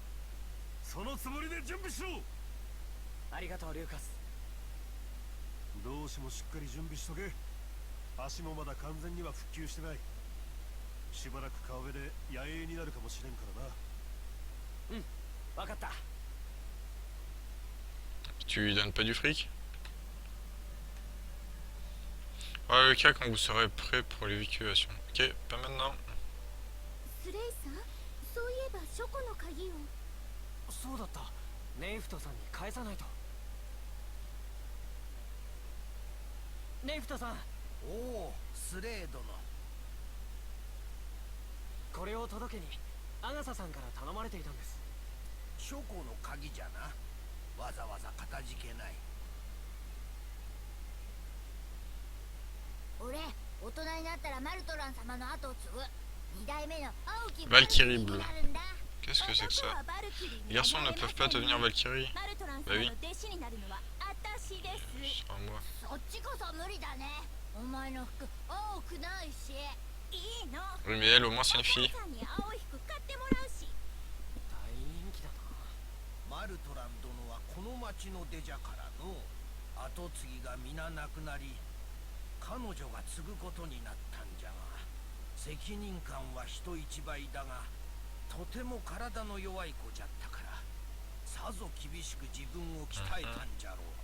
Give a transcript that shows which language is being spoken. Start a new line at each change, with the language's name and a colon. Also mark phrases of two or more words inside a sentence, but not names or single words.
Japanese: そのつもりで準備しろ。ありがとうルーカス。同志もしっかり準備しとけ。足もまだ完全には復旧してない。しばらく川辺で野営になるかもしれんからな。わかった。
French: Tu lui donnes pas du fric? Ouais, le cas quand vous serez prêt pour l'évacuation. Ok, pas maintenant.
Japanese: スレイさん、そういえば書庫の鍵を。そうだった。ネイフトさんに返さないと。ネイフトさん、おお、スレー殿。これを届けにアガサさんから頼まれていたんです。書庫の鍵じゃな。わざわざかたじけない。俺、大人になったらマルトラン様の後を継ぐ二代目の青き
French: Valkyrie
Japanese: に
French: Bleue.
Japanese: なるんだ。
French: Qu'est-ce que c'est que ça?
Japanese: 男はバルキリーに
French: Les garçons ne peuvent pas devenir Valkyrie.
Japanese: マルトラン
French: Bah
Japanese: 様
French: oui.
Japanese: の弟子になるのは私です。
French: Sans moi.
Japanese: そっちこそ無理だね。お前の服多くないし。いいの。
French: Oui, mais elle, au moins, c'est une
Japanese: お
French: fille.
Japanese: 母さんに青い服買ってもらうし。大人気だな。マルトラン殿はこの町の出じゃからの。後継ぎが皆亡くなり、彼女が継ぐことになったんじゃが、責任感は人一倍だが、とても体の弱い子じゃったから、さぞ厳しく自分を鍛えたんじゃろう。